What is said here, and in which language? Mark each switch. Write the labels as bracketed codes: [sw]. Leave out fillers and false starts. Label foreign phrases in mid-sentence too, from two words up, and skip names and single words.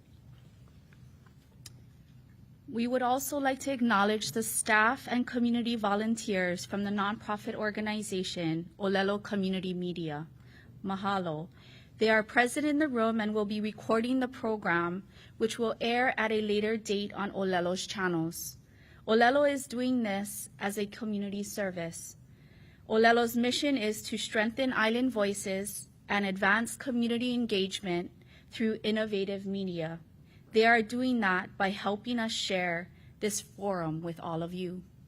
[en] We would also like to acknowledge the staff and community volunteers from the nonprofit organization ʻŌlelo Community Media. Mahalo. They are present in the room and will be recording the program, which will air at a later date on ʻŌlelo's channels. ʻŌlelo is doing this as a community service. ʻŌlelo's mission is to strengthen island voices and advance community engagement through innovative media. They are doing that by helping us share this forum with all of you.